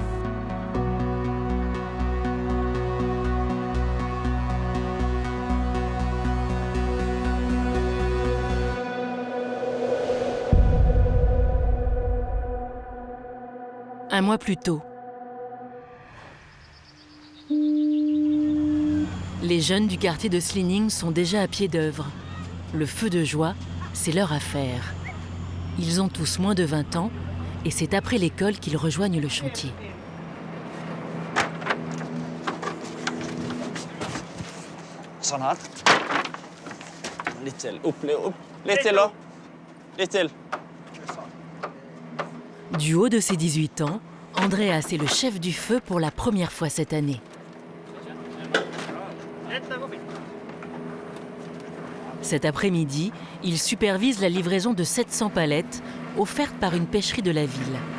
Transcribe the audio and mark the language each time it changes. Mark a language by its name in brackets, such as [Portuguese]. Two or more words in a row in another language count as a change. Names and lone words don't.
[French] Un mois plus tôt, les jeunes du quartier de Slining sont déjà à pied d'œuvre. Le feu de joie, c'est leur affaire. Ils ont tous moins de 20 ans et c'est après l'école qu'ils rejoignent le chantier. [Norwegian] Sånn her. Litt til. Opp, litt til da. Litt til. [French] Du haut de ses 18 ans, Andreas est le chef du feu pour la première fois cette année. Cet après-midi, il supervise la livraison de 700 palettes offertes par une pêcherie de la ville.